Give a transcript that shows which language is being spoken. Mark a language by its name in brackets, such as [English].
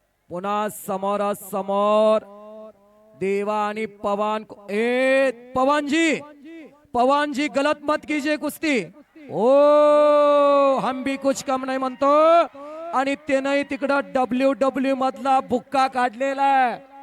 [Marathi] पुन्हा समोरासमोर देवा आणि पवन. [Hindi] ए पवनजी गलत मत कीजिए कुस्ती. [Marathi] ओ [Hindi] हम भी कुछ कम [Marathi] नाही म्हणतो आणि ते नाही तिकडं WWE मधला बुक्का काढलेला आहे.